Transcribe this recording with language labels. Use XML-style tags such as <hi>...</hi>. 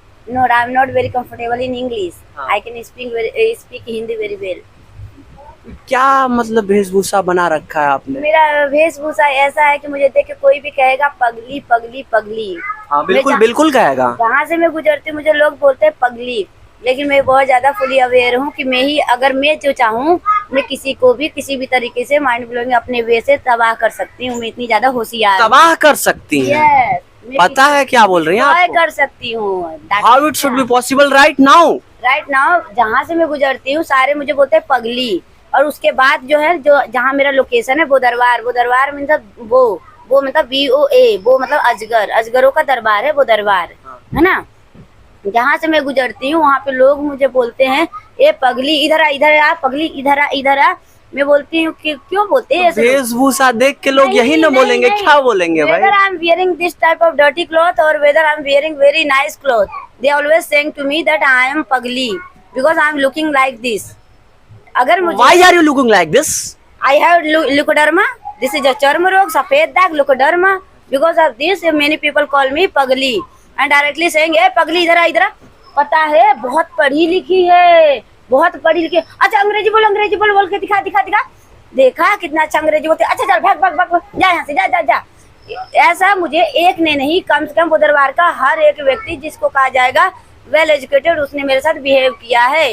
<en>No, I'm not very comfortable in English. I can speak Hindi very well.</en> <hi>क्या मतलब वेशभूषा बना रखा है आपने? मेरा वेशभूषा ऐसा है कि मुझे देख के कोई भी कहेगा पगली पगली पगली। हाँ बिल्कुल बिल्कुल कहेगा। जहाँ से मैं गुजरती मुझे लोग बोलते हैं पगली, लेकिन मैं बहुत ज्यादा फुली अवेयर हूँ कि मैं ही, अगर मैं जो चाहूँ मैं किसी को भी किसी भी तरीके से माइंड ब्लोइंग अपने वे से तबाह कर सकती हूँ। मैं इतनी ज्यादा होशियार। तबाह कर सकती हैं? पता है क्या बोल रही हैं आप? कर सकती हूँ।</hi> <en>How it should be possible right now?</en> <hi>Right now जहाँ से मैं गुजरती हूँ सारे मुझे बोलते हैं पगली। और उसके बाद जो है, जो जहाँ मेरा लोकेशन है वो दरबार मतलब वो मतलब BOA, वो मतलब अजगर, अजगरों का दरबार है वो दरबार, है ना। जहाँ से मैं गुजरती हूँ वहाँ पे लोग मुझे बोलते हैं ए पगली इधर आ, पगली इधर आ। मैं बोलती हूँ कि क्यों बोलते हैं? वेशभूषा देख के लोग यही न बोलेंगे? क्या बोलेंगे भाई?</hi> <en>Whether I'm wearing this type of dirty cloth or whether I'm wearing very nice cloth, they always saying to me that I am pagli because I'm looking like this.</en> <hi>अगर मुझे</hi> <en>Why are you looking like this? I have leukoderma. This is a</en> <hi>चर्म रोग, सफेद दाग,</hi> <en>leukoderma. Because of this, many people call me पगली and directly saying,</en> <hi>"ए पगली इधर आ। पता है बहुत पढ़ी लिखी है, बहुत पढ़ी लिखी। अच्छा अंग्रेजी बोल के दिखा दिखा दिखा। देखा कितना अच्छा अंग्रेजी बोलते। अच्छा चल भाग भाग भाग जा यहाँ से, जा जा जा। ऐसा मुझे एक ने नहीं, कम से कम वो दरबार का हर एक व्यक्ति जिसको कहा जाएगा वेल एजुकेटेड, उसने मेरे साथ बिहेव किया है।</hi>